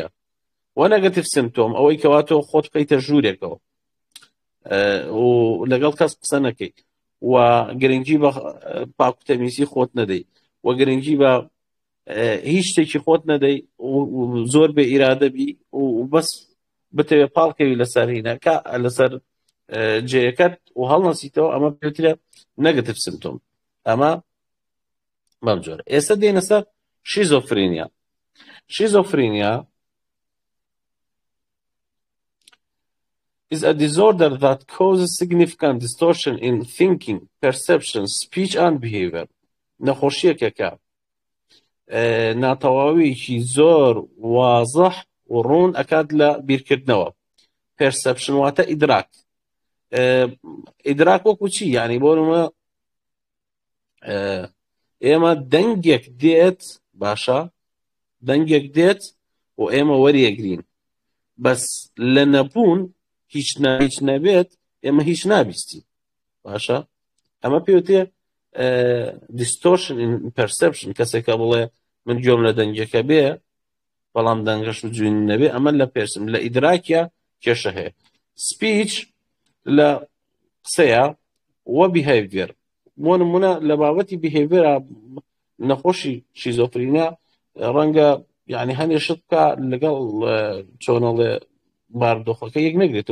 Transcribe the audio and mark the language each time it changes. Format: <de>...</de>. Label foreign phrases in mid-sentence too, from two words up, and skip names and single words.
<ckb>و</ckb> <en>negative symptom</en> <ckb>ئەوەی کەوا تۆ خۆت بکەیتە ژوورێکەوە و لەگەڵ کەس قسە نەکەی، و گرنگی بە پاکوتەمیزی خۆت نەدەی، و گرنگی بە هیچ شتێکی خۆت نەدەی، زۆر بێ ئیرادە بی و بەس بتەوێ پاڵکەوی لەسەر هینەکە لەسەر جێیەکەت و هەڵنەسیتەوە، ئەمە پێوترە</ckb> <en>negative symptom.</en> <ckb>ئەمە بەم جۆرە. ئێستا دێنە سەر شیزۆفرینیا.</ckb> <en>شیزۆفرینیا is a disorder that causes significant distortion in thinking, perception, speech and behavior.</en> <ckb>نەخۆشیەکە کە ناتەواویەکی زۆر وازەح و ڕوون ئەکات لە بیرکردنەوە. perception واتە ئیدراک. ئیدراک وەکو چی؟ یعنی بۆ نمونە ئێمە دەنگێک دێت، باشە دەنگێک دێت و ئێمە وەریەگرین، بەس لە نەبوون هیچ نەبێت ئێمە هیچ نابیستین. باشە ئەمە پێوتێ</ckb> <en>distortion in perception.</en> <ckb>کەسێکە بڵێ من گوێم لە دەنگەکە بێ بەڵام دەنگەش و جوین نەبێ، ئەمە لە پێرسم لە ئیدراکیە کێشە هەیە. speech لە قسەیە و behavior. بۆ نمونە لە بابەتی behavior نەخۆشی شیزۆفرینیا ڕەنگە یعنی هەندێک شت بکە لەگەڵ چۆنەڵێ بارودۆخەکە یەک نەگرێتەوە.</ckb>